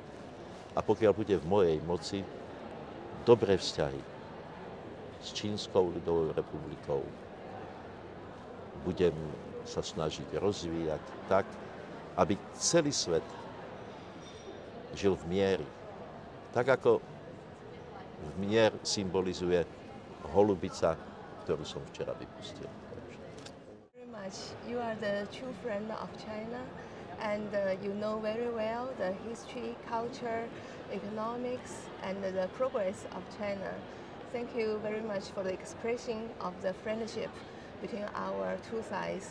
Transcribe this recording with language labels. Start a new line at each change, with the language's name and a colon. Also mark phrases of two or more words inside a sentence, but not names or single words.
Slovak: A pokiaľ bude v mojej moci, dobré vzťahy s Čínskou ľudovou republikou budem sa snažiť rozvíjať tak, aby celý svet žil v mieri. Tak ako v mier symbolizuje holubica, ktorú som včera vypustil.
English: Very much. You are the true friend of China, and you know very well the history, culture, economics, and the progress of China. Thank you very much for the expression of the friendship between our two sides.